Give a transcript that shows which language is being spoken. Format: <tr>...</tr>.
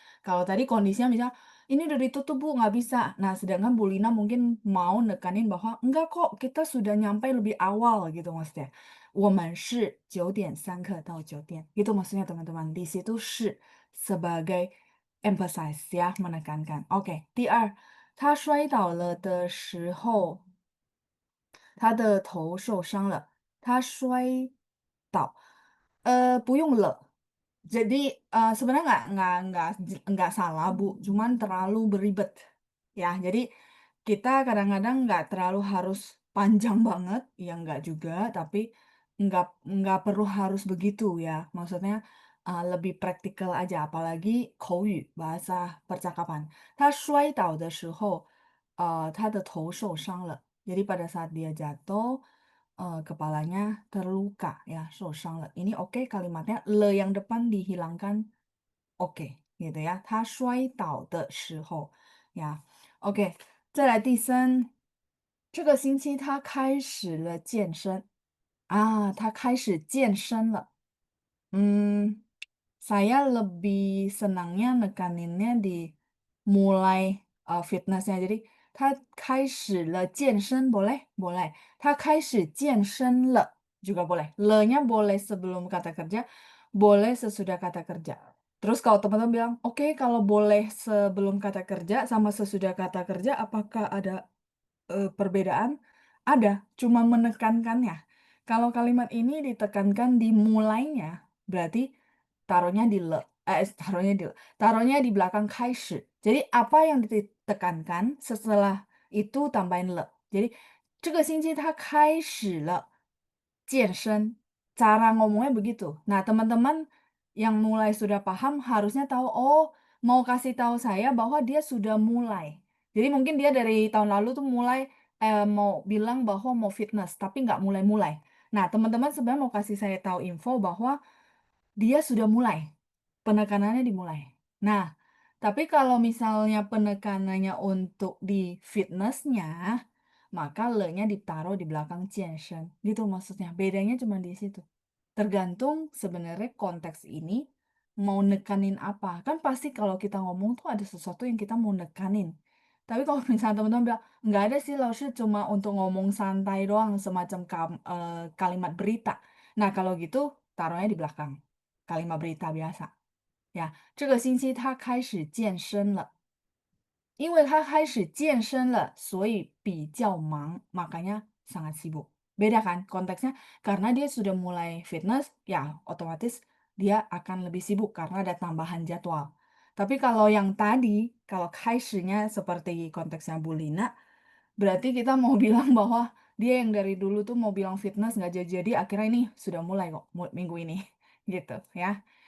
<id>Kalau tadi kondisinya misalnya, ini udah ditutup Bu, nggak bisa. Nah, sedangkan Bu Lina mungkin mau nekanin bahwa, enggak kok, kita sudah nyampe lebih awal gitu maksudnya.</id> <zh>我们是9点3刻到酒店.</zh> <id>Gitu maksudnya teman-teman. Di situ 是 sebagai emphasize 呀，menekankan。</id> <zh>OK，第二，他摔倒了的时候，他的头受伤了。他摔倒，不用了.</zh> <id>Jadi sebenarnya nggak salah Bu, cuman terlalu beribet. Ya, jadi kita kadang-kadang nggak terlalu harus panjang banget, ya nggak juga, tapi nggak perlu harus begitu ya. Maksudnya lebih praktikal aja, apalagi 口语 bahasa percakapan.</id> <zh>他摔倒的时候，他的头受伤了.</zh> <id>Jadi pada saat dia jatuh, kepalanya terluka ya,</id> <zh>受伤了.</zh> <id>Ini oke kalimatnya, le yang depan dihilangkan oke gitu ya.</id> <zh>他摔倒的时候呀，OK。再来第三，这个星期他开始了健身啊，他开始健身了。</zh> <id>saya lebih senangnya nekaninnya di mulai fitnessnya.</id> <zh>Jadi, 他开始了健身</zh> <id>boleh? Boleh.</id> <zh>他开始健身了</zh> <id>juga boleh. Le-nya boleh sebelum kata kerja, boleh sesudah kata kerja. Terus kalau teman-teman bilang, oke kalau boleh sebelum kata kerja sama sesudah kata kerja, apakah ada perbedaan? Ada, cuma menekankannya. Kalau kalimat ini ditekankan di mulainya, berarti taruhnya di le, taruhnya di belakang 开始. Jadi apa yang ditekankan setelah itu tambahin le.</id> <zh>Jadi 这个星期他开始了健身.</zh> <id>Cara ngomongnya begitu. Nah, teman-teman yang mulai sudah paham harusnya tahu, oh, mau kasih tahu saya bahwa dia sudah mulai. Jadi mungkin dia dari tahun lalu tuh mulai mau bilang bahwa mau fitness, tapi nggak mulai-mulai. Nah, teman-teman sebenarnya mau kasih saya tahu info bahwa dia sudah mulai. Penekanannya dimulai. Nah, tapi kalau misalnya penekanannya untuk di fitnessnya, maka le-nya ditaruh di belakang 健身. Gitu maksudnya. Bedanya cuma di situ. Tergantung sebenarnya konteks ini mau nekanin apa. Kan pasti kalau kita ngomong tuh ada sesuatu yang kita mau nekanin. Tapi kalau misalnya teman-teman bilang, nggak ada sih Lausnya cuma untuk ngomong santai doang, semacam kalimat berita. Nah, kalau gitu taruhnya di belakang. Kalimat berita biasa.</id> <zh>Ya, 这个星期他开始健身了。因为他开始健身了，所以比较忙,</zh> <id>makanya sangat sibuk. Beda kan konteksnya? Karena dia sudah mulai fitness, ya otomatis dia akan lebih sibuk karena ada tambahan jadwal. Tapi kalau yang tadi, kalau kaisnya seperti konteksnya Bu Lina, berarti kita mau bilang bahwa dia yang dari dulu tuh mau bilang fitness nggak jadi-jadi, akhirnya ini sudah mulai kok minggu ini. Gitu ya.</id>